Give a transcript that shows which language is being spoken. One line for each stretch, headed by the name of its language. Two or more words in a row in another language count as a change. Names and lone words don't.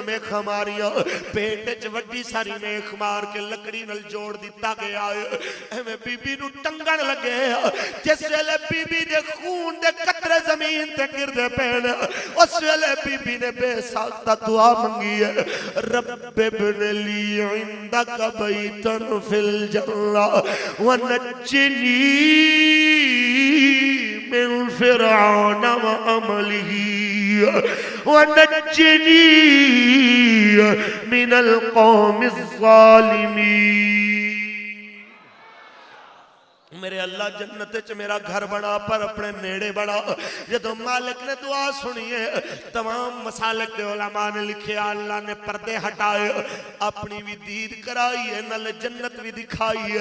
Punjabi: میخاں ماریاں پیٹ چ وڈی ساری میخ مار کے لکڑی نال جوڑ دتا گیا ہے ایویں بی بی نوں ٹنگن لگے جس ویلے بی بی دے خون دے قطرے زمین تے گردے پین اس ویلے بی بی نے بےساختہ دعا منگی ہے
Arabic: رب ابن لي عندك بيتا في الجنة ونجني من فرعون وعمله ونجني من القوم الظالمين.
Punjabi: میرے اللہ جنت چ میرا گھر بنا پر اپنے نیڑے بنا. جدوں مالک نے دعا سنی ہے، تمام مسالک دے علما نے لکھے اللہ نے پردے ہٹائے، اپنی بھی دید کرائی ہے، نالے جنت بھی دکھائی ہے.